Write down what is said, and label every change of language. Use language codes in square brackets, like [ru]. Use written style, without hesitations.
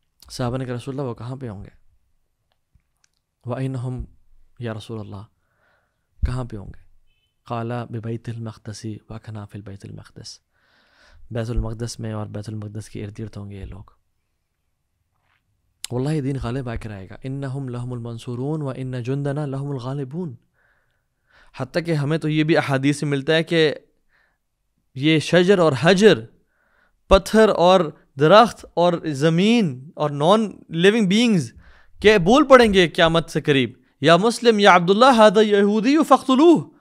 [ur] صحابہ نے کہا رسول اللہ وہ کہاں پہ ہوں گے؟ [ar] وَأَيْنَهُمْ یا رسول اللہ، [ur] کہاں پہ ہوں گے؟ [ar] قال ببیت المقدس وَكَنَا فِي البیت المقدس، [ur] بیت المقدس میں اور بیت المقدس کے ارد گرد ہوں گے یہ لوگ. واللہ دین غالب آ کر آئے گا. [ar] انہم لہم المنصورون وان جندنا لہم الغالبون. [ur] حتیٰ کہ ہمیں تو یہ بھی احادیث میں ملتا ہے کہ یہ شجر اور حجر، پتھر اور درخت اور زمین اور [en] non living beings [ur] کہ بول پڑیں گے قیامت سے قریب، [ar] یا مسلم یا عبداللہ ھذا یہودی فاقتلوہ.